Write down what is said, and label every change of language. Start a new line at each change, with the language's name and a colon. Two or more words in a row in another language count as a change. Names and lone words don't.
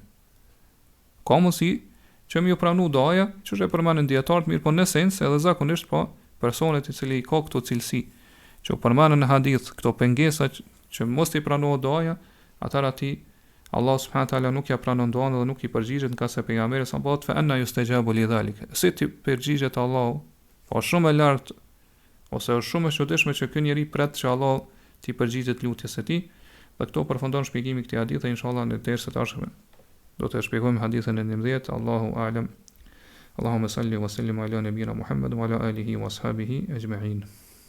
Albanian: Ka mundësi që më u pranu duaja, që është e përmendën dietarët, mirë po në esencë edhe zakonisht po personet i cili ka këto cilësi që u përmendën në hadith, këto pengesa që mos i pranohet duaja, atëherë atij Allah
Arabic: سبحانه وتعالى
Albanian: nuk ja pranon duan dhe nuk i përgjigjet, nga se pejgamberi sa bëhet
Arabic: فأنى يستجاب لذلك.
Albanian: Si ti përgjigjet Allahu, po shumë e lartë, ose është shumë e çuditshme që ky njeri pret që Allah t'i përgjigjet lutjes së tij. Dhe këto përfundon shpjegimin këtij hadithi, inshallah në derset e ardhshme do të shpjegojmë hadithin e 19.
Arabic: الله أعلم. اللهم صل وسلم على نبينا محمد وعلى آله وأصحابه أجمعين.